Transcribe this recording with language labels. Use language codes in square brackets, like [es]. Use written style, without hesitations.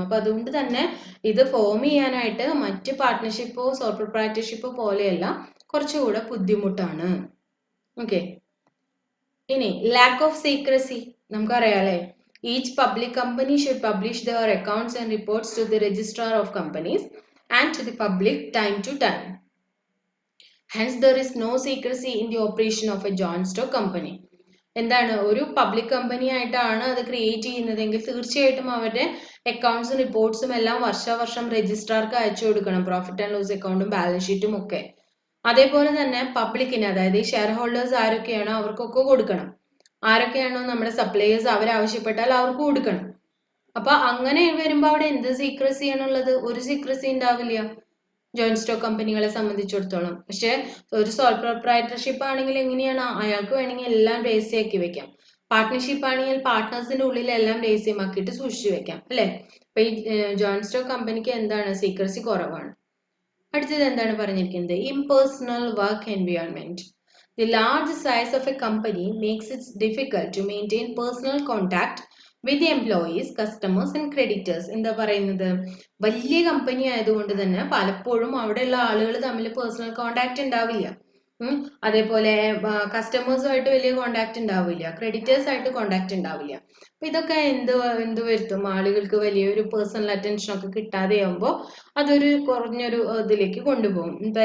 [ml] അപ്പൊ അതുകൊണ്ട് തന്നെ ഇത് ഫോം ചെയ്യാനായിട്ട് മറ്റ് പാർട്ട്ണർഷിപ്പോ സോൾ പ്രൊപ്രൈറ്റർഷിപ്പോ പോലെയല്ല, കുറച്ചുകൂടെ ബുദ്ധിമുട്ടാണ്. [en] Okay, ഇനി lack of secrecy. [ml] നമുക്കറിയാം അല്ലെ, [en] Each public company should publish their accounts and reports to the registrar of companies and to the public time to time. Hence, there is no secrecy in the operation of a joint stock company. [ml] എന്താണ്, ഒരു public company ആയിട്ടാണ് അത് create ചെയ്യുന്നതെങ്കിൽ തീർച്ചയായിട്ടും അവരുടെ അക്കൗണ്ട്സും റിപ്പോർട്ട്സും എല്ലാം വർഷാവർഷം രജിസ്ട്രാർക്ക് അയച്ചു കൊടുക്കണം, പ്രോഫിറ്റ് ആൻഡ് ലോസ് അക്കൗണ്ടും ബാലൻസ് ഷീറ്റും ഒക്കെ. അതേപോലെ തന്നെ പബ്ലിക്കിന്, അതായത് ഈ ഷെയർ ഹോൾഡേഴ്സ് ആരൊക്കെയാണോ അവർക്കൊക്കെ കൊടുക്കണം. ആരൊക്കെയാണോ നമ്മുടെ സപ്ലയേഴ്സ് അവരാവശ്യപ്പെട്ടാൽ അവർക്ക് കൊടുക്കണം. അപ്പൊ അങ്ങനെ വരുമ്പോൾ അവിടെ എന്ത് സീക്രസി ആണുള്ളത്, ഒരു സീക്രസി ഉണ്ടാവില്ല ജോയിന്റ് സ്റ്റോക്ക് കമ്പനികളെ സംബന്ധിച്ചിടത്തോളം. പക്ഷെ ഒരു സോൾ പ്രൊപ്രൈറ്റർഷിപ്പ് ആണെങ്കിൽ എങ്ങനെയാണ്, അയാൾക്ക് വേണമെങ്കിൽ എല്ലാം രഹസ്യമാക്കി വെക്കാം. പാർട്ട്ണർഷിപ്പ് ആണെങ്കിൽ പാർട്ട്നേഴ്സിന്റെ ഉള്ളിൽ എല്ലാം രഹസ്യമാക്കിയിട്ട് സൂക്ഷിച്ചു വെക്കാം, അല്ലെ? അപ്പൊ ഈ ജോയിന്റ് സ്റ്റോക്ക് കമ്പനിക്ക് എന്താണ്, സീക്രസി കുറവാണ്. അടുത്തത് എന്താണ് പറഞ്ഞിരിക്കുന്നത്, impersonal work environment. [en] The large size of a company makes it difficult to maintain personal contact with the employees, customers and creditors. [ml] എന്താ പറയുന്നത്, വലിയ കമ്പനി ആയതുകൊണ്ട് തന്നെ പലപ്പോഴും അവിടെയുള്ള ആളുകൾ തമ്മിൽ പേഴ്സണൽ കോണ്ടാക്ട് ഉണ്ടാവില്ല. അതേപോലെ കസ്റ്റമേഴ്സുമായിട്ട് വലിയ കോണ്ടാക്ട് ഉണ്ടാവില്ല, ക്രെഡിറ്റേഴ്സ് ആയിട്ട് കോണ്ടാക്ട് ഉണ്ടാവില്ല. അപ്പൊ ഇതൊക്കെ എന്ത് വരുത്തും, ആളുകൾക്ക് വലിയൊരു പേഴ്സണൽ അറ്റൻഷൻ ഒക്കെ കിട്ടാതെ ആകുമ്പോൾ അതൊരു കുറഞ്ഞൊരു ഇതിലേക്ക് കൊണ്ടുപോകും.